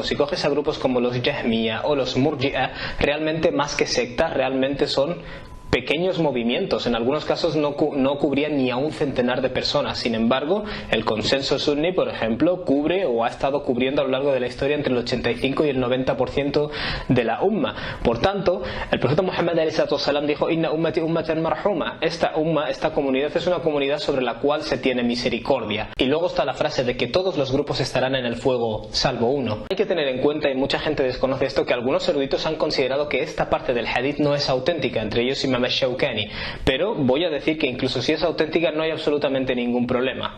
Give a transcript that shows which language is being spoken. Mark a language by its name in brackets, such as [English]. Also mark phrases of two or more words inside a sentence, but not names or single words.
[Spanish] Si coges a grupos como los Jahmiya o los Murji'a, realmente más que sectas, realmente son pequeños movimientos. En algunos casos no cubrían ni a un centenar de personas. Sin embargo, el consenso sunni, por ejemplo, cubre o ha estado cubriendo a lo largo de la historia entre el 85 y el 90% de la umma. Por tanto, el profeta Muhammad a.s. [Arabic] dijo إن أمتي أمة مرحومة. [Spanish] Esta comunidad es una comunidad sobre la cual se tiene misericordia. Y luego está la frase de que todos los grupos estarán en el fuego salvo uno. Hay que tener en cuenta, y mucha gente desconoce esto, que algunos eruditos han considerado que esta parte del hadith no es auténtica, entre ellos Imam Shawkani, pero voy a decir que incluso si es auténtica no hay absolutamente ningún problema.